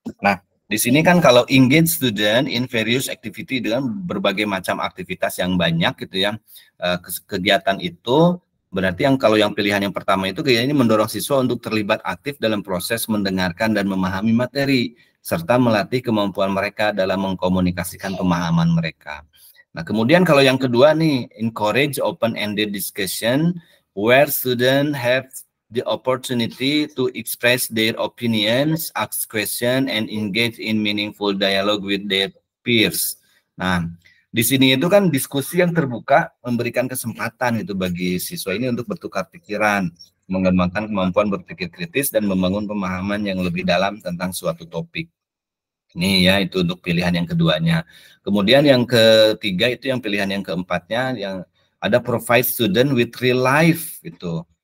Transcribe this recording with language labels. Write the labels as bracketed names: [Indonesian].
[Indonesian] Nah, di sini kan kalau [English] engage student in various activity [Indonesian] dengan berbagai macam aktivitas yang banyak gitu ya, kegiatan itu berarti kalau yang pilihan yang pertama itu kayaknya mendorong siswa untuk terlibat aktif dalam proses mendengarkan dan memahami materi serta melatih kemampuan mereka dalam mengkomunikasikan pemahaman mereka. Nah, kemudian kalau yang kedua nih, [English] encourage open-ended discussion where students have the opportunity to express their opinions, ask questions, and engage in meaningful dialogue with their peers. [Indonesian] Nah, di sini itu kan diskusi yang terbuka memberikan kesempatan itu bagi siswa ini untuk bertukar pikiran, mengembangkan kemampuan berpikir kritis dan membangun pemahaman yang lebih dalam tentang suatu topik. Ini ya, itu untuk pilihan yang keduanya. Kemudian yang ketiga itu yang pilihan yang keempatnya yang ada [English] provide student with real life [Indonesian] itu.